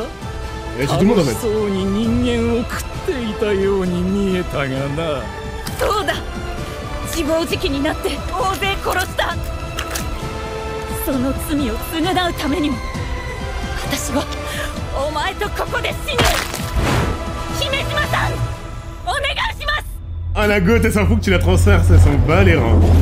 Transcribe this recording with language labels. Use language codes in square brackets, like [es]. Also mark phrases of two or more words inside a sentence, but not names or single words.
[ja] 楽しそうに人間を食っていたように見えたがな。そうだ。自暴自棄になって大勢殺した。その罪を償うためにも、私はお前とここで死ぬ。姫島さん。 [fr] Ah la gote, elle s'en fout que tu la transfères, ça s'en bat les reins.